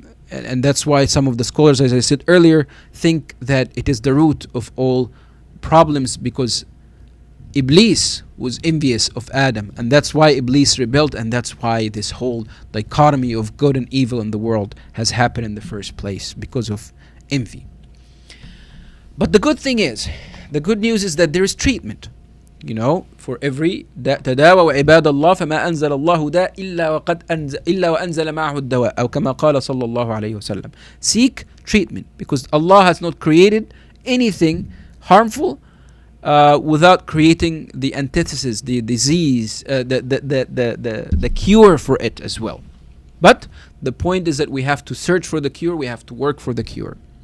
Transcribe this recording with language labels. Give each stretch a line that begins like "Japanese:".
English: And that's why some of the scholars, as I said earlier, think that it is the root of all problems, because Iblis was envious of Adam, and that's why Iblis rebelled, and that's why this whole dichotomy of good and evil in the world has happened in the first place, because of envy. But the good news is that there is treatment. For every
Arabic: تداووا عباد الله فما أنزل الله داء إلا وأنزل معه الدواء أو كما قال صلى الله عليه وسلم.
English: Seek treatment, because Allah has not created anything harmful without creating the antithesis, the disease, the cure for it as well. But the point is that we have to search for the cure, we have to work for the cure.